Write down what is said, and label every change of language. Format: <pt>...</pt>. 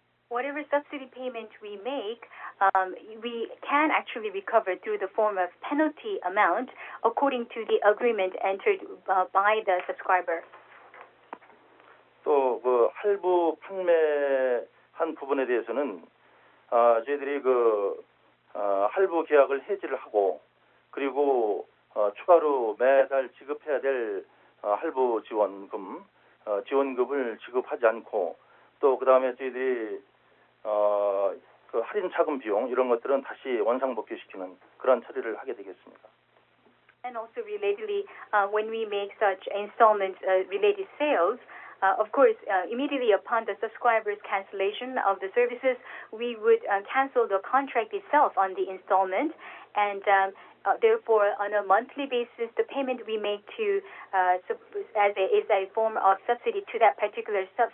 <en>Whatever subsidy payment we make, we can actually recover through the form of penalty amount according to the agreement entered by the subscriber.</en> <ko>또 할부 판매한 부분에 대해서는 저희들이 할부 계약을 해지를 하고 그리고 추가로 매달 지급해야 될 할부 지원금을 지급하지 않고 또 그다음에 저희들이 할인 차금 비용 이런 것들은 다시 원상복귀시키는 그런 처리를 하게 되겠습니다.</ko> <en>And also relatedly, when we make such installment related sales, of course, immediately upon the subscriber's cancellation of the services, we would cancel the contract itself on the installment, and therefore, on a monthly basis, the payment we make to is a form of subsidy to that particular</en>